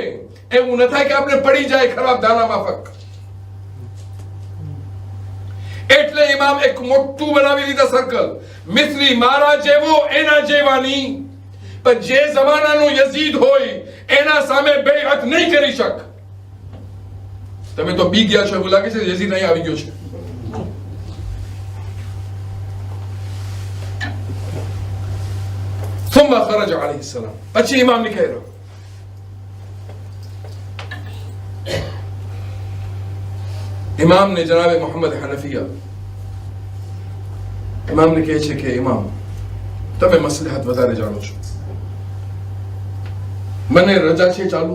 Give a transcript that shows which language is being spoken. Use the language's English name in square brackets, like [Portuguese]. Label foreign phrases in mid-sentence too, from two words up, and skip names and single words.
[Gujarati] એવું ન થાય કે આપણે પડી જાય ખરાબ દાના માફક. એટલે ઇમામ એક મોટું બનાવી લીધા સર્કલ, મિથલી મારા જેવો એના જેવાની. પણ જે જમાનાનો યઝીદ હોય એના સામે બેઅત નહીં કરી શક. તમે તો બી ગયા છો એવું લાગે છે, યઝીદ અહીં આવી ગયો છે. [Arabic] ثم خرج عليه السلام, [Gujarati] પછી ઇમામ નીકળ્યો. ઇમામ ને જનાબે મોહમ્મદ હનફિયા ઇમામ ને કહે છે કે ઇમામ તમે મસલહત વધારે જાણો છો, મને રજા છે ચાલુ.